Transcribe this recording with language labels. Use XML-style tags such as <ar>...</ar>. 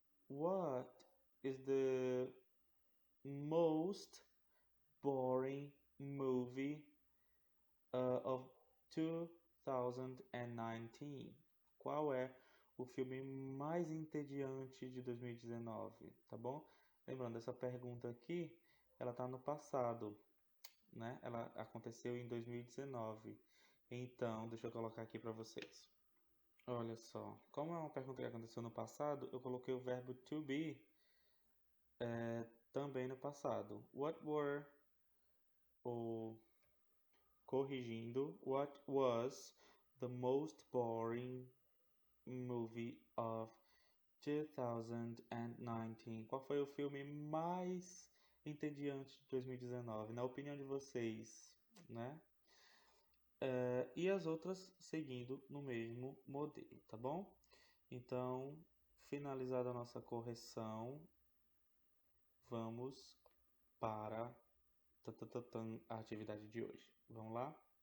<en>What is the most boring movie of 2019?</en> <pt>Qual é o filme mais entediante de 2019? Tá bom? Lembrando, essa pergunta aqui, ela tá no passado, né? Ela aconteceu em 2019. Então, deixa eu colocar aqui para vocês. Olha só, como é uma pergunta que aconteceu no passado, eu coloquei o verbo to be também no passado.</pt> <en>What were,</en> <pt>ou corrigindo,</pt> <en>what was the most boring movie of 2019?</en> <pt>Qual foi o filme mais entediante de 2019, na opinião de vocês, né? E as outras seguindo no mesmo modelo, tá bom? Então, finalizada a nossa correção, vamos para a atividade de hoje. Vamos lá?</pt>